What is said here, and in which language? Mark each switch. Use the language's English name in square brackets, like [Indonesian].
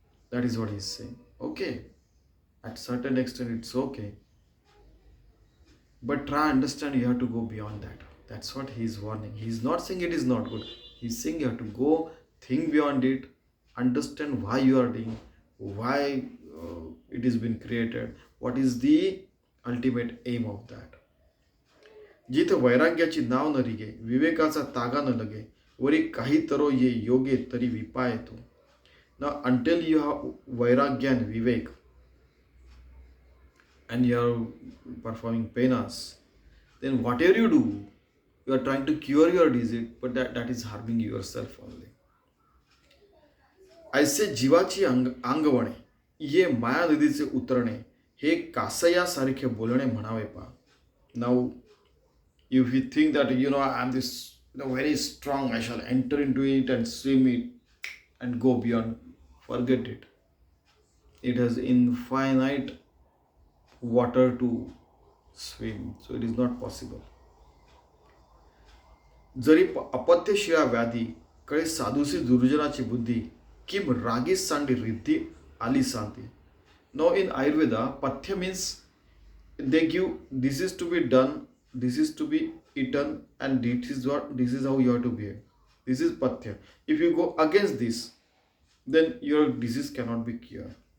[English] That is what he is saying. Okay, at certain extent it's okay, but try understand, you have to go beyond that. That's what he is warning. He is not saying it is not good. He is saying you have to go, think beyond it, understand why you are doing, why it has been created, what is the ultimate aim of that. [Marathi] जिथे वैराग्याची नाव न रिगे, विवेकाचा तागा न लगे, वरी काही तरो ये योगे तरी विपाय तो. [English] Now until you have vairagya and vivek, and you are performing penas, then whatever you do, you are trying to cure your disease, but that is harming yourself only. [Marathi] ऐसे जीवाची अंगवणे, ये माया नदीचे उतरणे, हे कासयासारखे बोलणे म्हणावे पा. [English] Now, if you think that I am this very strong, I shall enter into it and swim it and go beyond, forget it. It has infinite water to swim, so it is not possible. [Marathi] जरी अपत्यशिया व्याधी, कळे साधुसी दुर्जनाची बुद्धी, Kim रागीस सांडी रिद्धी आली सांगते. [English] Now in Ayurveda, pathya means they give, this is to be done, this is to be eaten, and this is how you have to behave. This is pathya. If you go against this, then your disease cannot be cured.